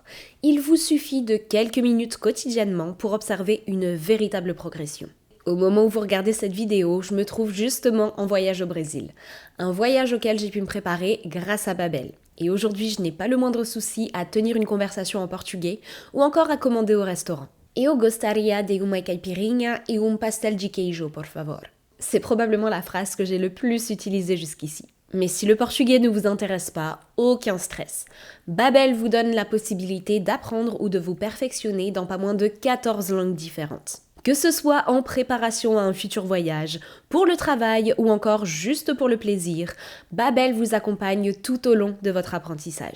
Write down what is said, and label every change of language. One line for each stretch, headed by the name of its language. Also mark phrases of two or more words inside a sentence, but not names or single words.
French: Il vous suffit de quelques minutes quotidiennement pour observer une véritable progression. Au moment où vous regardez cette vidéo, je me trouve justement en voyage au Brésil. Un voyage auquel j'ai pu me préparer grâce à Babbel. Et aujourd'hui, je n'ai pas le moindre souci à tenir une conversation en portugais ou encore à commander au restaurant.
Portuguese: Eu gostaria de uma caipirinha e pastel de queijo, por favor.
French: C'est probablement la phrase que j'ai le plus utilisée jusqu'ici. Mais si le portugais ne vous intéresse pas, aucun stress. Babbel vous donne la possibilité d'apprendre ou de vous perfectionner dans pas moins de 14 langues différentes. Que ce soit en préparation à un futur voyage, pour le travail ou encore juste pour le plaisir, Babbel vous accompagne tout au long de votre apprentissage.